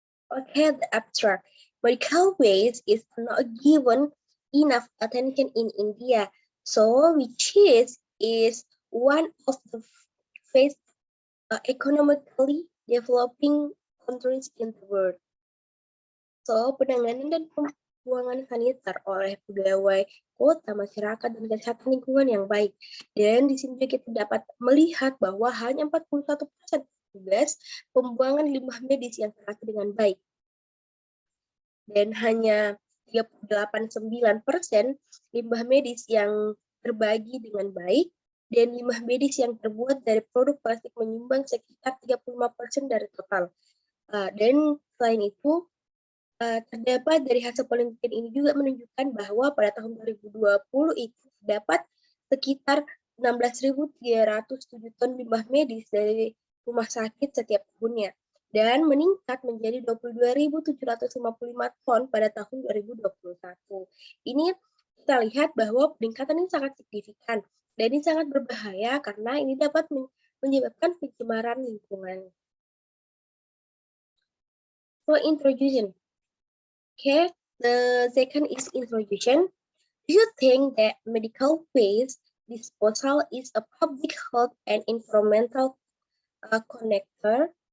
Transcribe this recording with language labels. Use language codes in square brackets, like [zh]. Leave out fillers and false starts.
[en] Okay, the abstract. Medical waste is not given enough attention in India, so which is one of the first economically developing countries in the world. So, [id] penanganan dan pembuangan sanitar oleh pegawai kota, masyarakat, dan kesehatan lingkungan yang baik. Dan di sini kita dapat melihat bahwa hanya 41% tugas pembuangan limbah medis yang teratur dengan baik. Dan hanya 38,9% limbah medis yang terbagi dengan baik, dan limbah medis yang terbuat dari produk plastik menyumbang sekitar 35% dari total. Dan selain itu, terdapat dari hasil penelitian ini juga menunjukkan bahwa pada tahun 2020 itu terdapat sekitar 16.307 ton limbah medis dari rumah sakit setiap tahunnya dan meningkat menjadi 22.755 ton pada tahun 2021. Ini kita lihat bahwa peningkatan ini sangat signifikan dan ini sangat berbahaya karena ini dapat menyebabkan pencemaran lingkungan. [en] So, introduction. Okay, the second is introduction. Do you think that medical waste disposal is a public health and environmental connector?